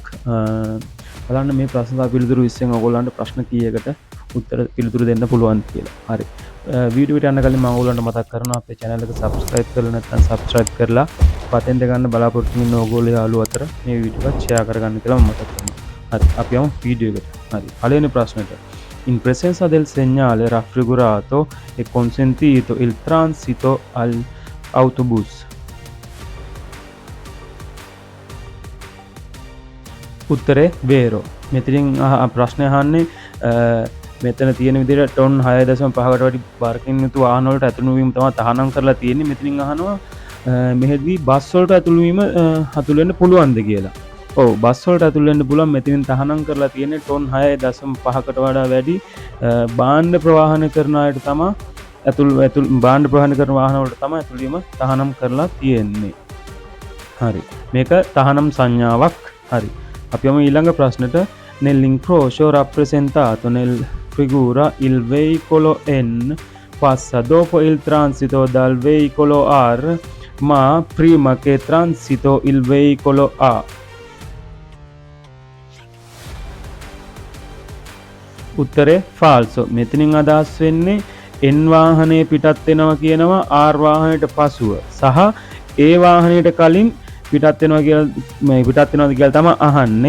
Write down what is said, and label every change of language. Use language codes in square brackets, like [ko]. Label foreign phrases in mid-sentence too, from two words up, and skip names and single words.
[si] බලන්න මේ ප්‍රශ්න සහ පිළිතුරු 20න් ඔයගොල්ලන්ට ප්‍රශ්න කීයකට උත්තර පිළිතුරු දෙන්න පුළුවන් කියලා. හරි. වීඩියෝ එකට යන්න කලින් මම ඔයගොල්ලන්ට මතක් කරනවා අපේ channel එක subscribe කරලා නැත්නම් subscribe කරලා පතෙන් දෙගන්න බලාපොරොත්තු වෙන ඔයගොල්ලෝ යාළුවෝ අතර මේ වීඩියෝ එක share කරගන්න කියලා මම මතක් කරනවා. හරි. අපි යමු වීඩියෝ එකට. හරි. පළවෙනි ප්‍රශ්නෙට. [it] In presenza del segnale raffigurato è consentito il transito all'autobus. [si] උත්තරේ වේරෝ. මෙතනින් ප්‍රශ්නය අහන්නේ මෙතන තියෙන විදිහට ටොන් 6.5කට වැඩි බරකින් යුතු වාහන වලට ඇතුළු වීම තමයි තහනම් කරලා තියෙන්නේ. මෙතනින් අහනවා මෙහෙදී බස් වලට ඇතුළු වීම ඇතුළු වෙන්න පුළුවන්ද කියලා. ඔව් බස් වලට ඇතුළු වෙන්න පුළුවන්. මෙතනින් තහනම් කරලා තියෙන්නේ ටොන් 6.5කට වඩා වැඩි භාණ්ඩ ප්‍රවාහන කරන අයට තමයි භාණ්ඩ ප්‍රවාහන කරන වාහන වලට තමයි ඇතුළු වීම තහනම් කරලා තියෙන්නේ. හරි. මේක තහනම් සංඥාවක්. හරි. අපි යමු ඊළඟ ප්‍රශ්නෙට. [it] Nell'incrocio rappresentato nel figura il veicolo N passa dopo il transito dal veicolo R ma prima che transito il veicolo A. [si] උත්තරේ ෆාල්සෝ. මෙතනින් අදහස් වෙන්නේ N වාහනේ පිටත් වෙනවා කියනවා R වාහනයට පසුව සහ A වාහනයට කලින් පිටත් වෙනවා කියලා මේ පිටත් වෙනවාද කියලා තමයි අහන්නේ.